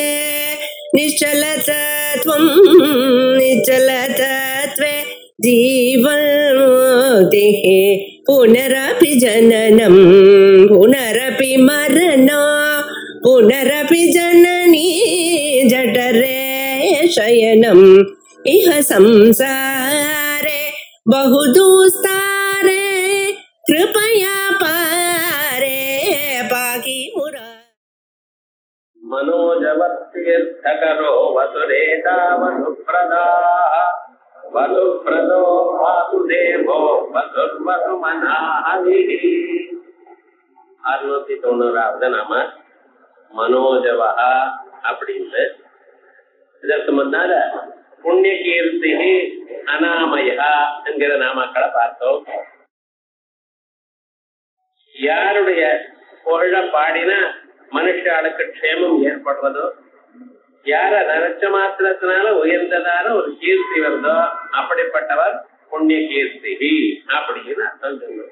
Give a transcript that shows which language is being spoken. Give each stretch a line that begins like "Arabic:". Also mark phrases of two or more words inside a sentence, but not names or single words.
Sanskrit: निश्चलतत्वं निश्चलतत्वे जीवन्मुक्तिः पुनरपि जननं पुनरपि मरणं पुनरपि जननी जठरे शयनम् इह संसारे बहुदुस्तारे कृपया पारे पाहि मुरा मनोजवत्तीर्थकरो वसुरेता वसुप्रदा वसुप्रदो वासुदेवो वसुर्वसुमनाहविः
Tamil: 690வது நாம மனோஜவஹா அப்படின்னு. இதற்கு முன்னால புண்ணிய கீர்த்தி அனாமயா என்கிற நாமக்களை பார்த்தோம். யாருடைய புகழ பாடினா மனுஷாளுக்கு க்ஷேமம் ஏற்படுறதோ, யார நினைச்ச மாத்திரத்தினால உயர்ந்ததான ஒரு கீர்த்தி வருதோ அப்படிப்பட்டவர் புண்ணிய கீர்த்தி அப்படின்னு அர்த்தம் சொல்லுவோம்.